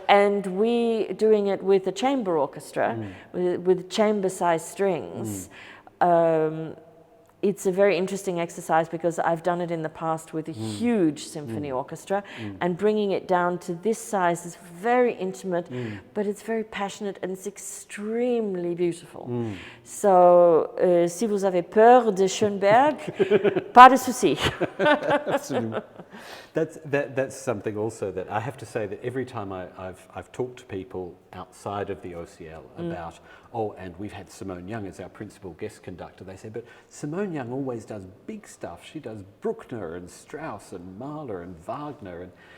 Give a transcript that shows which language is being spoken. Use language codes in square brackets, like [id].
[en] And we doing it with a chamber orchestra, with chamber-sized strings. It's a very interesting exercise because I've done it in the past with a huge symphony orchestra, and bringing it down to this size is very intimate, but it's very passionate and it's extremely beautiful. [fr] So, si vous avez peur de Schoenberg, pas de souci. [en] Absolutely. That's something also that I have to say that every time I've talked to people outside of the OCL about, and we've had Simone Young as our principal guest conductor, they say, but Simone Young always does big stuff. She does Bruckner and Strauss and Mahler and Wagner.